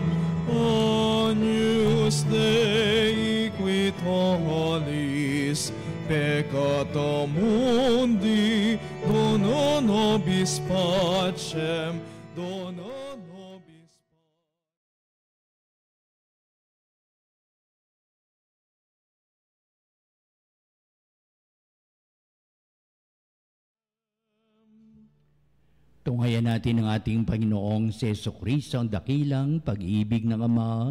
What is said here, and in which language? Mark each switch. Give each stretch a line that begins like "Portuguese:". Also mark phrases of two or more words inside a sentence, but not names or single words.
Latin: Agnus Dei qui tollis peccata mundi, dona nobis pacem, dona nobis pacem.
Filipino: Tunghayan natin ang ating Panginoong si Jesucristo, ang dakilang pag-ibig ng Ama.